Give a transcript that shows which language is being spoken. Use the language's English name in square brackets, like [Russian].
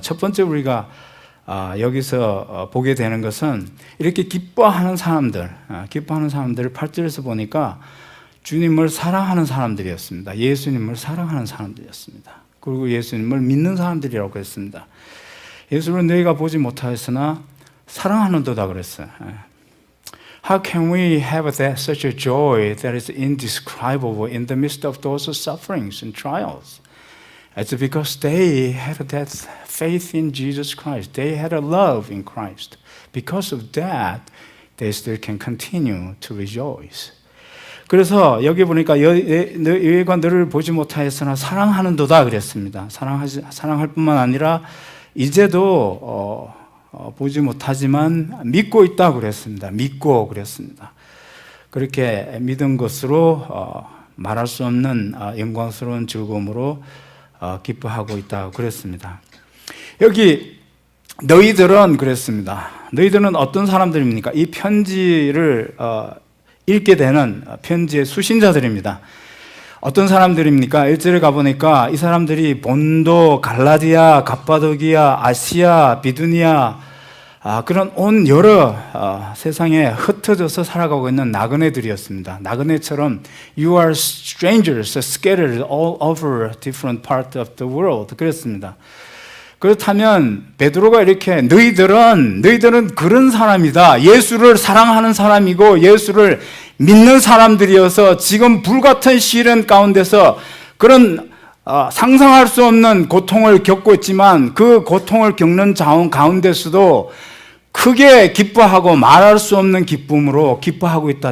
[Korean] 첫 번째 우리가 여기서 보게 되는 것은 이렇게 기뻐하는 사람들을 8절에서 보니까 주님을 사랑하는 사람들이었습니다. 예수님을 사랑하는 사람들이었습니다. 그리고 예수님을 믿는 사람들이라고 했습니다. 예수를 너희가 보지 못하였으나 사랑하는도다 그랬어요. [English] How can we have such a joy that is indescribable in the midst of those sufferings and trials? It's because they had that faith in Jesus Christ. They had a love in Christ. Because of that, they still can continue to rejoice. [Korean] 그래서 여기 보니까 여호와 너를 보지 못하였으나 사랑하는도다 그랬습니다. 사랑할 뿐만 아니라 이제도 보지 못하지만 믿고 있다고 그랬습니다. 믿고 그랬습니다. 그렇게 믿은 것으로 말할 수 없는 영광스러운 즐거움으로 기뻐하고 있다고 그랬습니다. 여기 너희들은 그랬습니다. 너희들은 어떤 사람들입니까? 이 편지를 읽게 되는 편지의 수신자들입니다. 어떤 사람들입니까? 1절에 가보니까 이 사람들이 본도, 갈라디아, 갑바도기아, 아시아, 비두니아 그런 온 여러 세상에 흩어져서 살아가고 있는 나그네들이었습니다. 나그네처럼 [English] You are strangers scattered all over different parts of the world [Korean] 그랬습니다. 그렇다면 베드로가 이렇게 너희들은 그런 사람이다. 예수를 사랑하는 사람이고 예수를 믿는 사람들이어서 지금 불같은 시련 가운데서 그런 상상할 수 없는 고통을 겪고 있지만 그 고통을 겪는 가운데서도 크게 기뻐하고 말할 수 없는 기쁨으로 기뻐하고 있다.